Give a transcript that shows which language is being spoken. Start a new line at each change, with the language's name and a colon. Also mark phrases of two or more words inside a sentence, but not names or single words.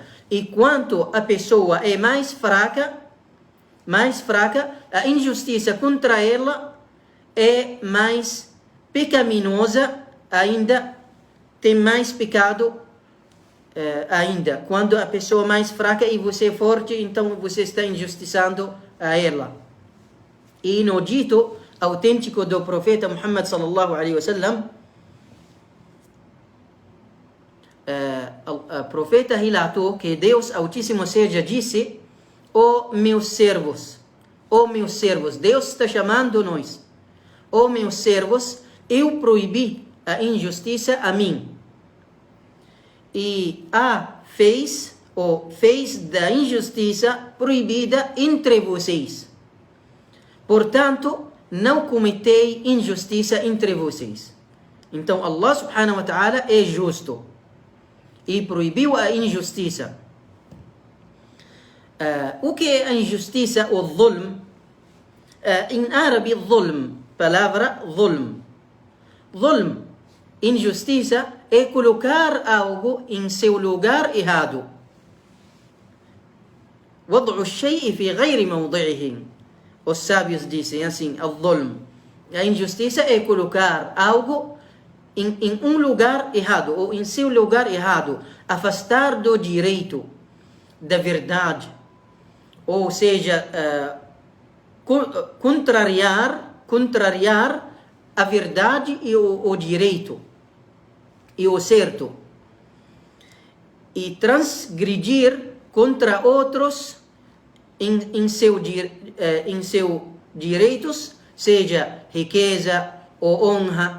Portuguese: E quanto a pessoa é mais fraca, a injustiça contra ela é mais pecaminosa ainda, tem mais pecado ainda. Quando a pessoa é mais fraca e você é forte, então você está injustiçando a ela. E no dito autêntico do profeta Muhammad
Arabic: صلى الله عليه وسلم,
Portuguese: o profeta relatou que Deus Altíssimo seja disse: ó meus servos, Deus está chamando nós, ó meus servos, eu proibi a injustiça a mim, e fez da injustiça proibida entre vocês. Portanto, não cometei injustiça entre vocês. Então Allah
Arabic: سبحانه وتعالى
Portuguese: é justo e proibiu a injustiça. O que é a injustiça? O zulm. Em árabe, zulm, palavra zulm. Zulm, injustiça, é colocar algo em seu lugar errado.
Arabic: وضع الشيء في غير موضعه.
Portuguese: Os sábios dizem assim, al-zulm. A injustiça é colocar algo em um lugar errado, ou em seu lugar errado, afastar do direito, da verdade, ou seja, contrariar a verdade e o direito, e o certo, e transgredir contra outros em seus direitos, seja riqueza ou honra.